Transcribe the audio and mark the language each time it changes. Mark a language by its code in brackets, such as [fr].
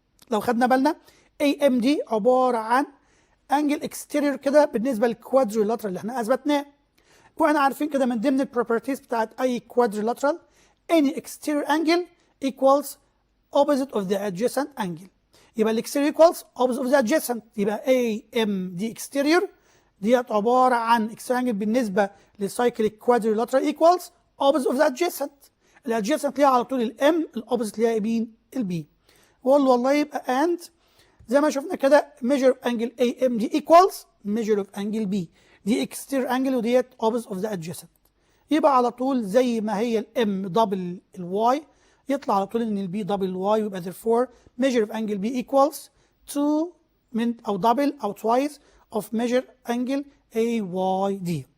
[ar] لو خدنا بالنا AMD عبارة عن angle exterior كده بالنسبة للكوادريلاترال اللي احنا اثبتناه. واحنا عارفين كده من ضمن البروبرتيز بتاعت اي كوادريلاترال [en] any exterior angle equals opposite of the adjacent angle. [ar] يبقى الاكستيريور [en] equals opposite of the adjacent. [ar] يبقى AMD exterior ديت عبارة عن exterior angle بالنسبة للسايكليك كوادريلاترال equals opposite of the adjacent. الادجيسنت ليها على طول الام الاوبوزيت ليها مين؟ البي. واقول له والله يبقى اند زي ما شفنا كده [en] measure of angle AMD equals measure of angle B. [ar] دي exterior angle وديت opposite of the adjacent. يبقى على طول زي ما هي الام دبل الواي يطلع على طول ان البي دبل واي، ويبقى [en] therefore measure of angle B equals [ar] 2 من او دبل او twice of measure angle AYD.